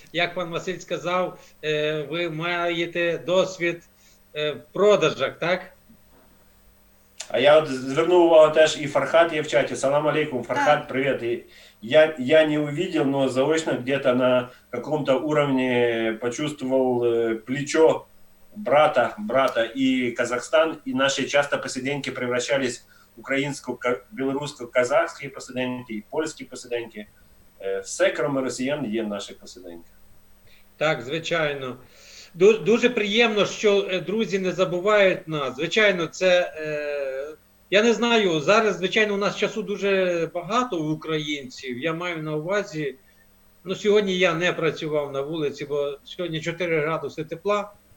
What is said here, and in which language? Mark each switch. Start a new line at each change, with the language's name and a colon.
Ukrainian: Як пан Василь сказав, ви маєте досвід в продажах, так? А я от звернув увагу теж, і Фархат є в чаті.
Russian: Салам алейкум, Фархат, привет. И я не увидел, но заочно где-то на каком-то уровне почувствовал плечо брата и Казахстан, и наши часто посиденьки превращались в
Ukrainian: українсько-білорусько-казахські посиденьки, і польські посиденьки. Все, крім росіян, є наші посиденьки. Так, звичайно. Дуже приємно, що друзі не забувають нас. Звичайно, це, я не знаю, зараз, звичайно, у нас часу дуже багато у українців. Я маю на увазі, ну, сьогодні я не працював на вулиці, бо сьогодні 4 градуси тепла.